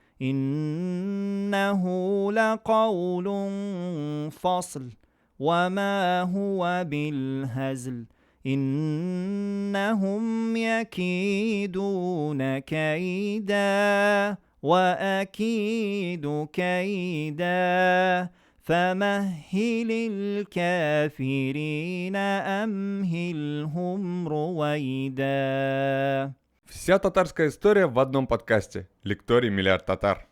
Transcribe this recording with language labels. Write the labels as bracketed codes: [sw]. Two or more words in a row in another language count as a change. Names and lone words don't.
[ar] إنه لقول فصل وما هو بالهزل إنهم يكيدون كيدا وأكيد كيدا فمهل الكافرين أمهلهم رويدا. [ru] Вся татарская история в одном подкасте. Лекторий «Миллиард татар».